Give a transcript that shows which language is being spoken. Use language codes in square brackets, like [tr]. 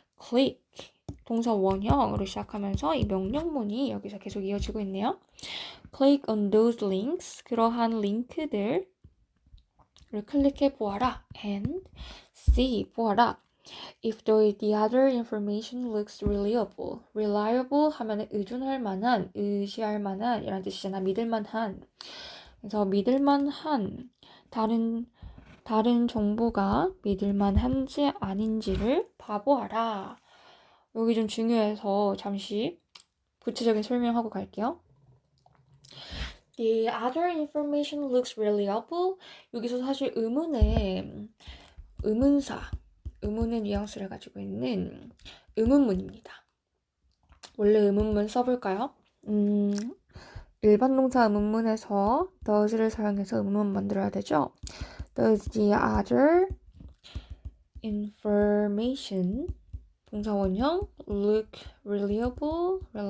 [ko] click 동사 원형으로 시작하면서 이 명령문이 여기서 계속 이어지고 있네요. [en] Click on those links. [ko] 그러한 링크들을 클릭해 보아라. [en] And see, [ko] 보아라. [en] If the other information looks reliable. [ko] reliable 하면 의존할 만한, 의지할 만한 이란 뜻이잖아. 믿을 만한. 그래서 믿을 만한 다른 다른 정보가 믿을만한지 아닌지를 봐보아라. 여기 좀 중요해서 잠시 구체적인 설명하고 갈게요. [en] The other information looks reliable. [ko] 여기서 사실 의문의 의문사, 의문의 뉘앙스를 가지고 있는 의문문입니다. 원래 의문문 써볼까요? 일반 동사 의문문에서 does를 사용해서 의문문 만들어야 되죠. [en] Does the other information [ko] 동사 원형 [en] look reliable?